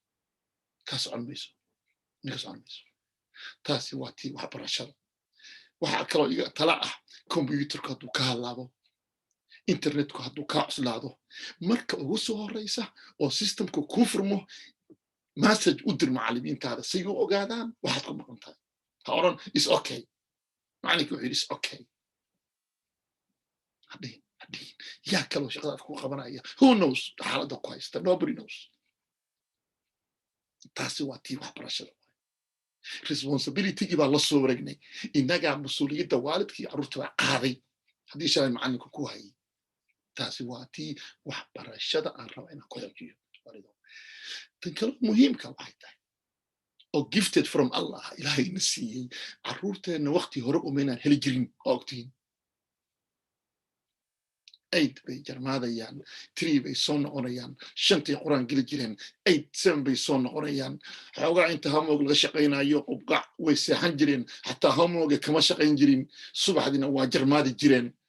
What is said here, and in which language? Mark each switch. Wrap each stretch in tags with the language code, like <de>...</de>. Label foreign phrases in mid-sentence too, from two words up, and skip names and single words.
<so>taasi waa tii waxbarashada waxaa kaloo iga tala ah computerku hadduu ka hadlaabo internetku hadduu kaa cuslaado marka ugu soo horeysa oo systemku kuu furmo message u dir macallimiintaada si u ogaadaan waxaad ku maqan tahay ha oran</so> <en>is okay</en> <so>macallinkii wuxuu yidhi</so> <en>is okay</en> <so>hadhihin yaa kaloo shaqadaad ku qabanaya</so> <en>who knows</en> <so>xaaladda ku haysta</so> <en>nobody knows</en> <so>taasi waa tii waxbarashada responsibilitygii baa la soo wareegnay innagaa mas-uuliyadda waalidkii carruurta baa qaaday haddii shalay macallinku ku hayay taasi waa tii waxbarashada aan raba inaan ku xoojiyo tan kale muhiimka waxay tahay oo</so> <en>gifted from allah</en> <so>ilaahayna siiyey carruurteenna waqti hore umaynaan heli jirin oo ogtiin 8 bay jarmaadayaan 3 bay soo noqonayaan 5tii quraan geli jireen 8 7 bay soo noqonayaan xoogaa inta homework laga shaqaynayo qubqac way seexan jireen xataa homework kama shaqayn jirin subaxdina waa jarmaadi jireen</so>